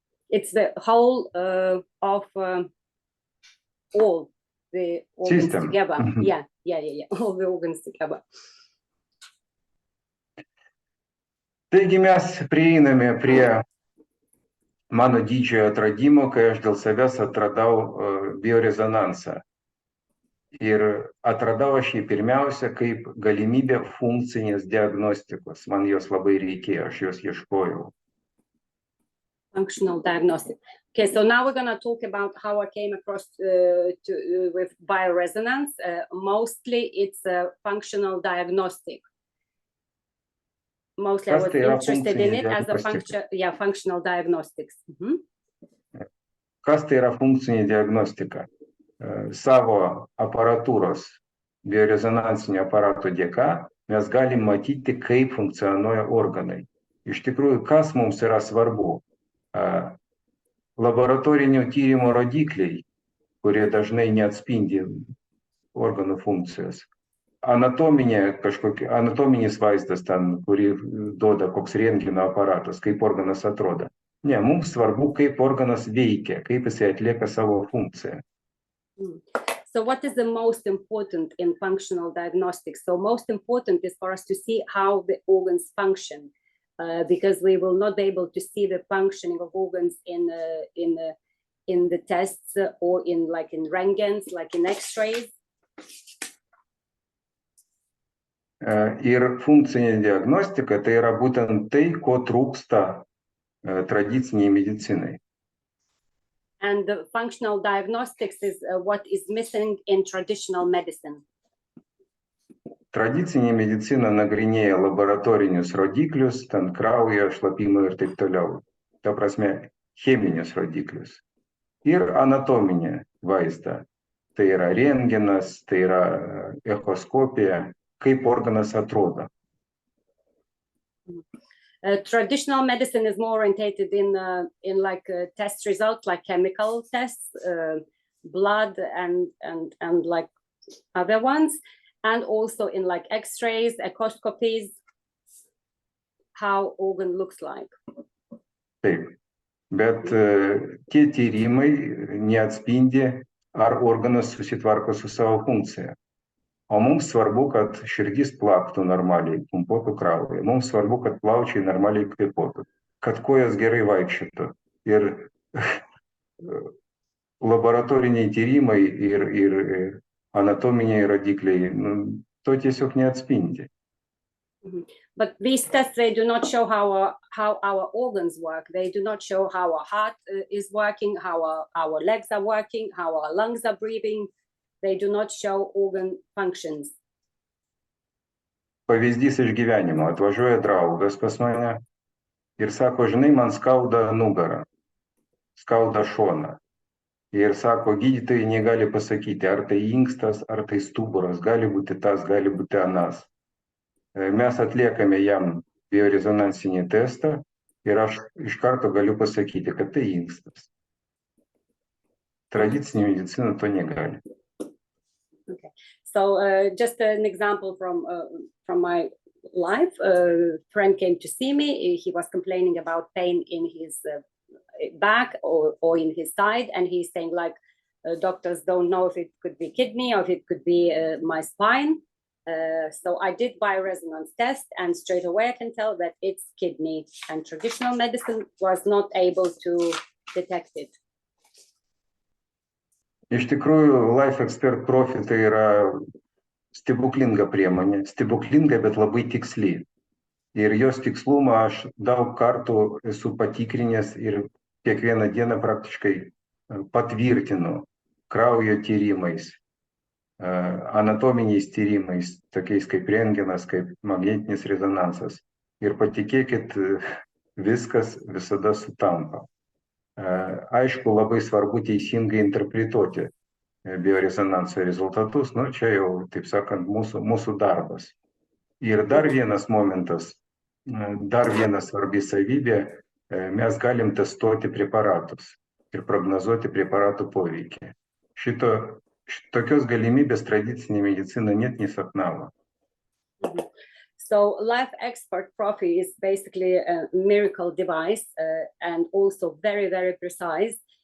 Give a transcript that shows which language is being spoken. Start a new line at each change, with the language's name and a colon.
English: It's the whole of all the organs System. together. Mm-hmm. Yeah. All the organs together.
Lithuanian: Taigi mes prieiname prie mano didžiojo atradimo, kai aš dėl savęs atradau biorezonansą. Ir atradau aš jį pirmiausia kaip galimybę funkcinės diagnostikos. Man jos labai reikėjo, aš jos ieškojau.
English: Functional diagnostic. Okay, so now we're going to talk about how I came across with bioresonance. Mostly it's a functional diagnostic. Mostly I was interested in it as a functional diagnostics. Mm-hmm.
Lithuanian: Kas tai yra funkcinė diagnostika? Savo aparatūros, biorezonansinio aparato dėka mes galim matyti, kaip funkcionuoja organai. Iš tikrųjų, kas mums yra svarbu? Laboratorinio tyrimo rodikliai, kurie dažnai neatspindi organų funkcijos. Anatominis vaizdas ten, kurį duoda koks rentgeno aparatas, kaip organas atrodo. Ne, mums svarbu, kaip organas veikia, kaip jisai atlieka savo funkciją.
English: So what is the most important in functional diagnostics? So most important is for us to see how the organs function, because we will not be able to see the functioning of organs in the tests or in rentgens, like in X-rays.
Lithuanian: Ir funkcinė diagnostika tai yra būtent tai, ko trūksta tradiciniai medicinai.
English: And the functional diagnostics is what is missing in traditional medicine.
Lithuanian: Tradicinė medicina nagrinėja laboratorinius rodiklius, ten kraują, šlapimą ir taip toliau. Ta prasme, cheminius rodiklius. Ir anatominė vaizda. Tai yra rentgenas, tai yra echoskopija, kaip organas atrodo.
English: Traditional medicine is more orientated in test results, like chemical tests, blood and like other ones, and also in like X-rays, echoscopies, how organ looks like.
Lithuanian: Taip, bet tie tyrimai neatspindi, ar organas susitvarko su savo funkcija. O mums svarbu, kad širdis plaktų normaliai, pumpuotų kraują. Mums svarbu, kad plaučiai normaliai kvėpuotų, kad kojos gerai vaikščiotų. Ir laboratoriniai tyrimai ir anatominiai rodikliai to tiesiog neatspindi.
English: But these tests, they do not show how our organs work. They do not show how our heart is working, how our legs are working, how our lungs are breathing. They do not show organ functions.
Lithuanian: Pavyzdys iš gyvenimo. Atvažiuoja draugas pas mane ir sako, žinai, man skauda nugarą, skauda šoną. Ir sako, gydytojai negali pasakyti, ar tai inkstas, ar tai stuburas, gali būti tas, gali būti anas. Mes atliekame jam biorezonansinį testą ir aš iš karto galiu pasakyti, kad tai inkstas. Tradicinė medicina to negali.
English: Okay, so just an example from my life. A friend came to see me. He was complaining about pain in his back or in his side, and he's saying like, doctors don't know if it could be kidney or if it could be my spine. So I did bioresonance test, and straight away I can tell that it's kidney, and traditional medicine was not able to detect it.
Lithuanian: Iš tikrųjų, Life Expert Profi tai yra stebuklinga priemonė, stebuklinga, bet labai tiksli. Ir jos tikslumą aš daug kartų esu patikrinęs ir kiekvieną dieną praktiškai patvirtinu kraujo tyrimais, anatominiais tyrimais, tokiais kaip rentgenas, kaip magnetinis rezonansas. Ir patikėkit, viskas visada sutampa. Aišku, labai svarbu teisingai interpretuoti biorezonanso rezultatus, nu čia jau, taip sakant, mūsų darbas. Ir dar vienas momentas, dar viena svarbi savybė, mes galim testuoti preparatus ir prognozuoti preparatų poveikį. Tokios galimybės tradicinė medicina net nesapnavo.
English: So Life Expert Profi is basically a miracle device and also very, very precise.